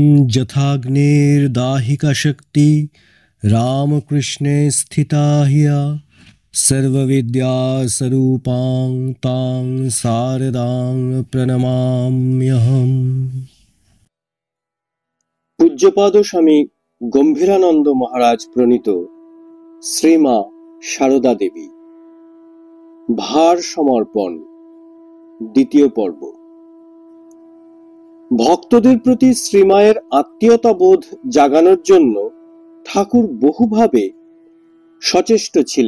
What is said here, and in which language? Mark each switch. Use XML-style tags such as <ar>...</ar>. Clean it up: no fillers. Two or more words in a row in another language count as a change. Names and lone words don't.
<sa>यथाग्निर्दाहिका शक्ति रामकृष्णे स्थिता हिया सर्वविद्या स्वरूपां तां शारदां प्रणमाम्यहम्।</sa> <bn>পূজ্যপাদ স্বামী গম্ভীরানন্দ মহারাজ প্রণীত শ্রীমা সারদা দেবী ভার সমর্পণ দ্বিতীয় পর্ব। ভক্তদের প্রতি শ্রীমায়ের আত্মীয়তা বোধ জাগানোর জন্য ঠাকুর বহুভাবে সচেষ্ট ছিলেন।</bn>